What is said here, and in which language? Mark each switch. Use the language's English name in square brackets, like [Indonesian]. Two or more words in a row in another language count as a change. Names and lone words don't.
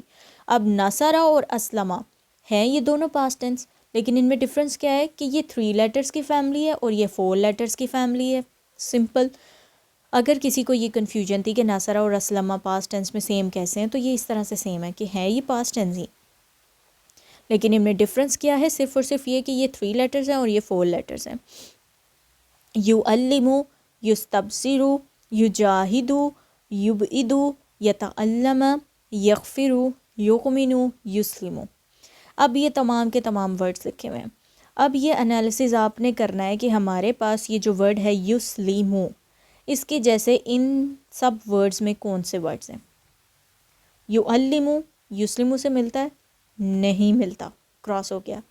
[Urdu] اب نصارہ اور اسلمہ ہیں یہ دونوں [English] past tense, [Urdu] لیکن ان میں ڈفرینس کیا ہے کہ یہ 3 لیٹرز کی فیملی ہے اور یہ 4 لیٹرز کی فیملی ہے. سمپل. اگر کسی کو یہ کنفیوژن تھی کہ نصارہ اور اسلمہ [English] past tense [Urdu] میں سیم کیسے ہیں تو یہ اس طرح سے سیم ہے کہ ہیں یہ [English] past tense [Urdu] ہی، لیکن ان میں ڈفرینس کیا ہے؟ صرف اور صرف یہ کہ یہ 3 لیٹرز ہیں اور یہ 4 لیٹرز ہیں. [Arabic] یعلمو، یستبصرو، یجاہدو، یبعدو، یتعلم، یغفرو، یؤمنو، یسلمو. [Urdu] اب یہ تمام کے تمام ورڈز لکھے ہوئے ہیں. اب یہ انالیسز آپ نے کرنا ہے کہ ہمارے پاس یہ جو ورڈ ہے یسلیمو، اس کے جیسے ان سب ورڈز میں کون سے ورڈز ہیں؟ یعلمو یسلمو سے ملتا ہے؟ نہیں ملتا، کراس ہو گیا۔